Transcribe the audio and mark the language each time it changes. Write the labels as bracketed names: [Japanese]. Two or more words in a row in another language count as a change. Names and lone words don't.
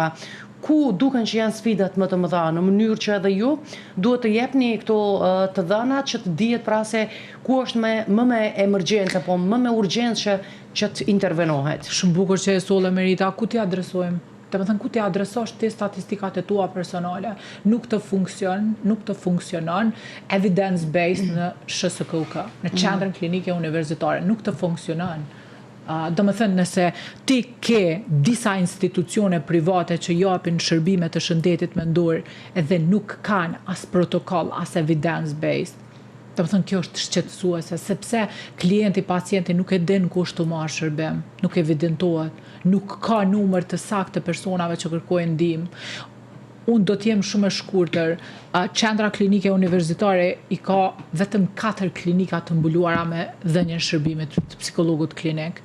[Albanian] Ku duken që janë sfidat më të mëdha, në mënyrë që edhe ju duhet të jepni këto të dhënat që të dihet pra se ku është më me emergjencë apo më me urgjencë që të intervenohet. Shumë bukur që e solle Merita, ku ti adresojmë? Domethënë ku ti adresosh ti statistikat e tua personale, nuk të funksionon evidence-based në SHSKUK, në qendrën klinike universitare, nuk të funksionon. Do më thënë nëse ti ke disa institucione private që japin shërbime të shëndetit mendor edhe nuk kanë as protokoll, as evidence-based, do më thënë kjo është shqetësuese, sepse klienti, pacienti nuk e din kush të marrë shërbim, nuk evidentohet, nuk ka numër të saktë të personave që kërkojnë ndihmë. Unë do t'jem shumë e shkurtër. Qendra klinike universitare i ka vetëm 4 klinika të mbuluara me dhënien shërbimit të psikologut klinik.